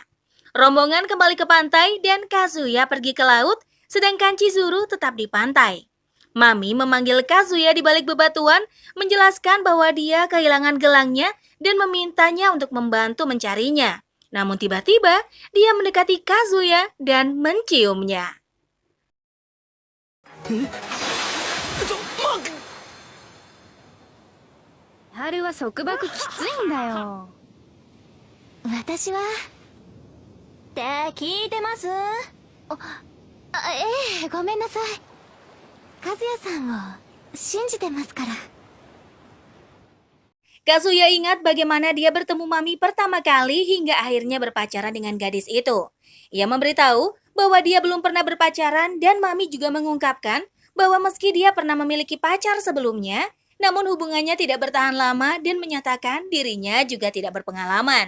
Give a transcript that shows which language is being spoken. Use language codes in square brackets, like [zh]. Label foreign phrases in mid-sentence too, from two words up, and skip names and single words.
[id] Rombongan kembali ke pantai dan Kazuya pergi ke laut, sedangkan Chizuru tetap di pantai. Mami memanggil Kazuya di balik bebatuan, menjelaskan bahwa dia kehilangan gelangnya dan memintanya untuk membantu mencarinya. Namun tiba-tiba dia mendekati Kazuya dan menciumnya. [ja] 春は束縛きついんだよ。私はって聞いてます？ええ、ごめんなさい。和也さんを信じてますから。 [id] Kazuya ingat bagaimana dia bertemu Mami pertama kali hingga akhirnya berpacaran dengan gadis itu. Ia memberitahu bahwa dia belum pernah berpacaran dan Mami juga mengungkapkan bahwa meski dia pernah memiliki pacar sebelumnya, namun hubungannya tidak bertahan lama dan menyatakan dirinya juga tidak berpengalaman.